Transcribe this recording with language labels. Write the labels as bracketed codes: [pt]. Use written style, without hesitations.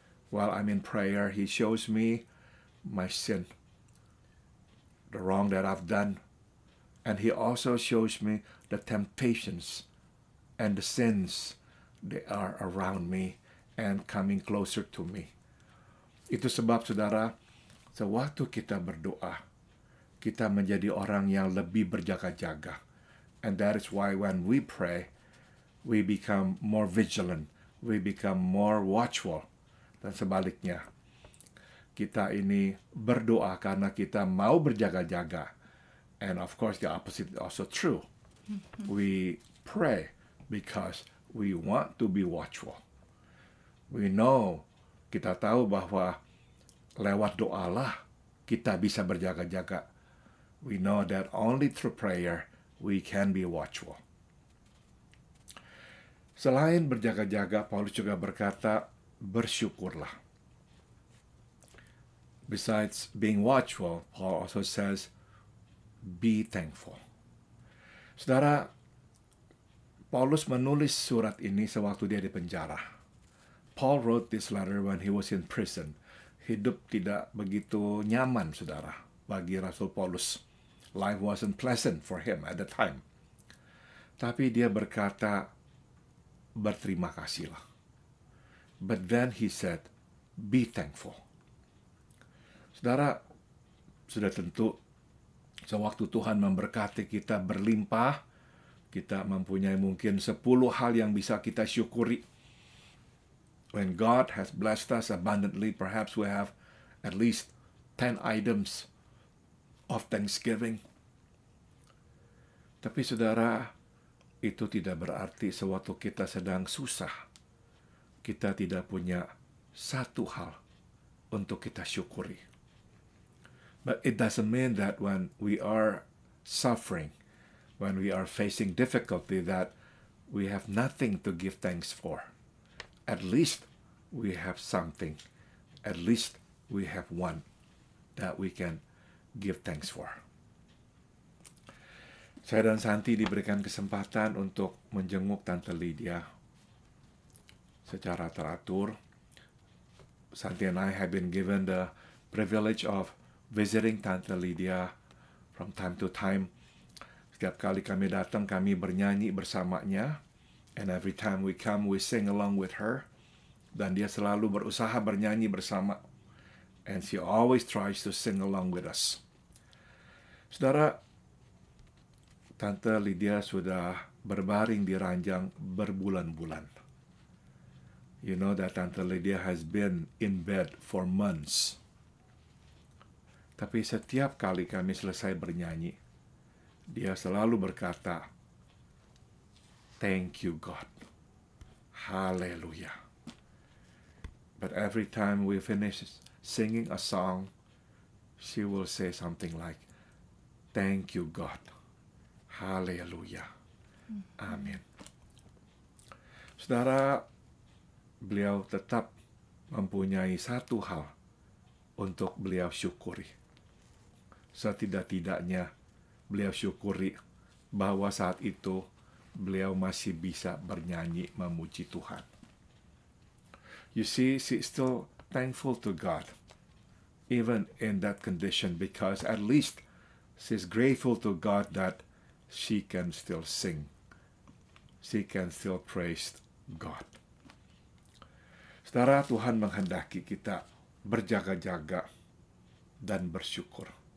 [en] While I'm in prayer, He shows me my sin, the wrong that I've done. And He also shows me the temptations and the sins that are around me and coming closer to me. [id] Itu sebab, saudara, sewaktu kita berdoa, kita menjadi orang yang lebih berjaga-jaga. [en] And that is why when we pray, we become more vigilant, we become more watchful. [id] Dan sebaliknya, kita ini berdoa karena kita mau berjaga-jaga. [en] And of course, the opposite is also true. We pray because we want to be watchful. We know, [id] kita tahu bahwa lewat doalah kita bisa berjaga-jaga. [en] We know that only through prayer we can be watchful. [id] Selain berjaga-jaga, Paulus juga berkata, bersyukurlah. [en] Besides being watchful, Paul also says, be thankful. [id] Saudara, Paulus menulis surat ini sewaktu dia di penjara. [en] Paul wrote this letter when he was in prison. [id] Hidup tidak begitu nyaman, saudara, bagi Rasul Paulus. [en] Life wasn't pleasant for him at the time. [id] Tapi dia berkata, berterima kasihlah. [en] But then he said, be thankful. [id] Saudara, sudah tentu sewaktu Tuhan memberkati kita berlimpah, kita mempunyai mungkin 10 hal yang bisa kita syukuri. [en] When God has blessed us abundantly, perhaps we have at least 10 items of thanksgiving. [id] Tapi saudara, itu tidak berarti sewaktu kita sedang susah, kita tidak punya satu hal untuk kita syukuri. [en] But it doesn't mean that when we are suffering, when we are facing difficulty, that we have nothing to give thanks for. at least we have something. At least we have one that we can give thanks for. [id] Saya dan Santi diberikan kesempatan untuk menjenguk Tante Lydia secara teratur. [en] Santi and I have been given the privilege of visiting Tante Lydia from time to time. [id] Setiap kali kami datang, kami bernyanyi bersamanya. [en] And every time we come, we sing along with her. [id] Dan dia selalu berusaha bernyanyi bersama. [en] And she always tries to sing along with us. [id] Saudara, Tante Lydia sudah berbaring di ranjang berbulan-bulan. [en] You know that Tante Lydia has been in bed for months. [id] Tapi setiap kali kami selesai bernyanyi, dia selalu berkata, [en] "Thank you God. Hallelujah." But every time we finish singing a song, she will say something like, "Thank you God. Hallelujah. [id] Amin." Saudara, beliau tetap mempunyai satu hal untuk beliau syukuri. Setidak-tidaknya beliau syukuri bahwa saat itu beliau masih bisa bernyanyi memuji Tuhan. [en] You see, she's still thankful to God, even in that condition, because at least she's grateful to God that she can still sing. She can still praise God. [id] Saudara, Tuhan menghendaki kita berjaga-jaga dan bersyukur.